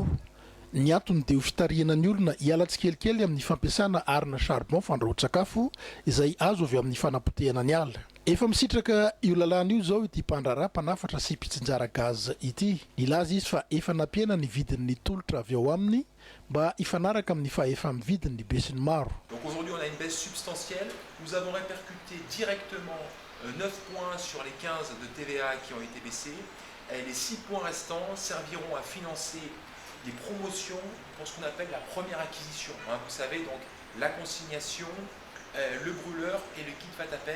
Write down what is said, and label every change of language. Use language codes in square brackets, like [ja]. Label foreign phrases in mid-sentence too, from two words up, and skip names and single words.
[mg] Ny antony dia ho fitariana ny olona hiala tsikelikely amin'ny fampiasana arina charbon fandrahoan-tsakafo izay azo avy amin'ny fanapotehana ny ala. Efa misitraka io lalàna io zao ity mpandraraha mpanafatra sy mpitsinjara gaz ity. Ilaza izy fa efa nampiana ny vidin'ny tolotra avy ao aminy mba ifanaraka amin'ny fahefa amin'ny vidin'ny besin'ny maro. [fr] Donc aujourd'hui on a une baisse substantielle. Nous avons répercuté directement 9 points sur les 15 de TVA qui ont été baissés. Et les 6 points restants serviront à financer des promotions pour ce qu'on appelle la première acquisition. Vous savez, donc la consignation, le brûleur et le kit vat-à-pair.